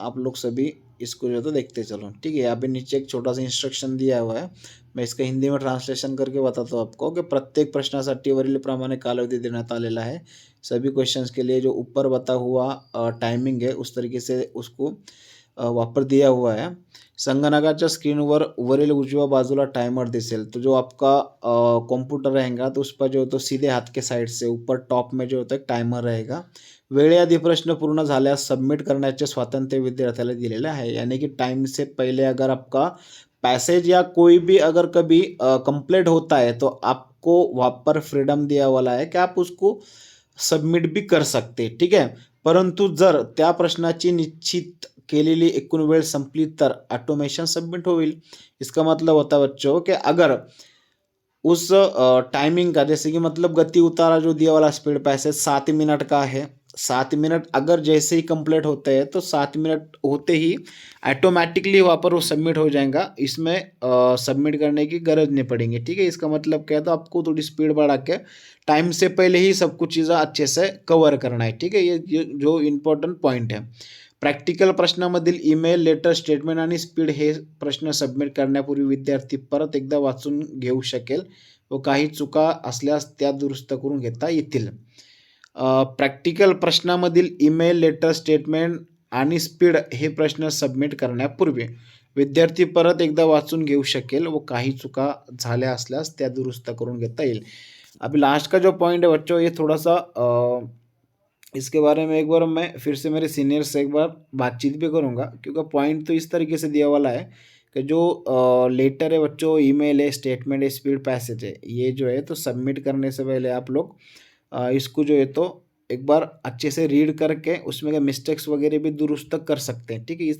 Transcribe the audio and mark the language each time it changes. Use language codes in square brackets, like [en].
[hi] आप लोग सभी इसको जो तो देखते चलो, ठीक है। यहाँ पे नीचे एक छोटा सा इंस्ट्रक्शन दिया हुआ है, मैं इसका हिंदी में ट्रांसलेशन करके बताता हूँ आपको कि [mr] प्रत्येक प्रश्नासाठी वरील प्रमाणे कालावधी देण्यात आलेला [hi] है। सभी क्वेश्चंस के लिए जो ऊपर बता हुआ टाइमिंग है उस तरीके से उसको वापर दिया हुआ है। [mr] संगणकाच्या स्क्रीनवर वरील उजव्या बाजूला टाइमर दिसेल। [hi] तो जो आपका कॉम्प्यूटर रहेगा तो उस पर जो तो सीधे हाथ के साइड से ऊपर टॉप में जो होता है टाइमर रहेगा। [mr] वेळेआधी प्रश्न पूर्ण झाल्यास सबमिट करण्याचे स्वातंत्र्य विद्यार्थ्याला दिलेलं आहे। [hi] यानी कि टाइम से पहले अगर आपका पैसेज या कोई भी अगर कभी कंप्लीट होता है तो आपको वहाँ पर फ्रीडम दिया वाला है कि आप उसको सबमिट भी कर सकते, ठीक आहे। [mr] परंतु जर त्या प्रश्नाची निश्चित केलेली एकूण वेळ संपली तर ऑटोमेशन सबमिट होईल। [hi] इसका मतलब होता है बच्चों कि अगर उस टाइमिंग का, जैसे कि मतलब गति उतारा जो दिया वाला स्पीड पैसेज 7 मिनट का है, 7 मिनट अगर जैसे ही कंप्लीट होते हैं तो 7 मिनट होते ही ऑटोमेटिकली वहाँ पर वो सबमिट हो जाएगा। इसमें सबमिट करने की गरज नहीं पड़ेगी, ठीक है। इसका मतलब क्या है, तो आपको थोड़ी स्पीड बढ़ा के टाइम से पहले ही सब कुछ चीज़ें अच्छे से कवर करना है, ठीक है। ये जो [mr] इम्पॉर्टंट पॉईंट आहे. प्रॅक्टिकल प्रश्नामधील ईमेल, लेटर, स्टेटमेंट आणि स्पीड हे प्रश्न सबमिट करण्यापूर्वी विद्यार्थी परत एकदा वाचून घेऊ शकेल व काही चुका असल्यास त्या दुरुस्त करून घेता येतील. प्रॅक्टिकल प्रश्नामधील ईमेल, लेटर, स्टेटमेंट आणि स्पीड हे प्रश्न सबमिट करण्यापूर्वी विद्यार्थी परत एकदा वाचून घेऊ शकेल व काही चुका झाल्या असल्यास त्या दुरुस्त करून घेता येईल. [hi] अभी लास्ट का जो पॉइंट है बच्चों, ये थोड़ा सा इसके बारे में एक बार मैं फिर से मेरे सीनियर से एक बार बातचीत भी करूँगा, क्योंकि पॉइंट तो इस तरीके से दिया वाला है कि जो लेटर है बच्चों, ईमेल है, स्टेटमेंट है, स्पीड पैसेज है, ये जो है तो सबमिट करने से पहले आप लोग इसको जो है तो एक बार अच्छे से रीड करके उसमें मिस्टेक्स वगैरह भी दुरुस्त कर सकते हैं, ठीक है।